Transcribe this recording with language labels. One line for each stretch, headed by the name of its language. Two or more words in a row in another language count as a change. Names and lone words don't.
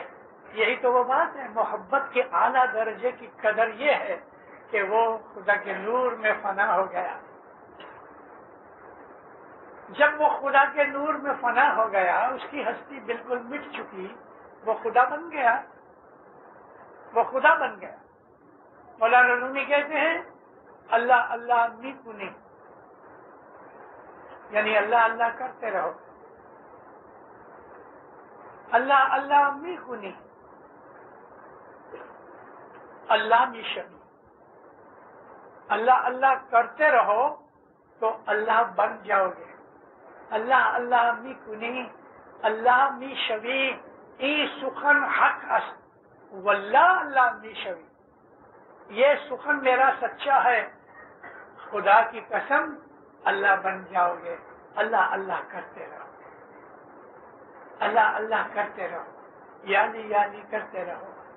Urdu: یہی تو وہ بات ہے، محبت کے اعلیٰ درجے کی قدر یہ ہے کہ وہ خدا کے نور میں فنا ہو گیا۔ جب وہ خدا کے نور میں فنا ہو گیا، اس کی ہستی بالکل مٹ چکی، وہ خدا بن گیا، وہ خدا بن گیا۔ مولانا رومی کہتے ہیں
Persian: اللہ اللہ می کنی،
Urdu: یعنی اللہ اللہ کرتے رہو،
Persian: اللہ اللہ می کنی اللہ می شبی،
Urdu: اللہ اللہ کرتے رہو تو اللہ بن جاؤ گے۔
Persian: اللہ اللہ می کنی اللہ می شبی ای سخن حق است واللہ اللہ می شبی،
Urdu: یہ سخن میرا سچا ہے، خدا کی قسم اللہ بن جاؤ گے۔ اللہ اللہ کرتے رہو، اللہ اللہ کرتے رہو، یعنی یعنی کرتے رہو۔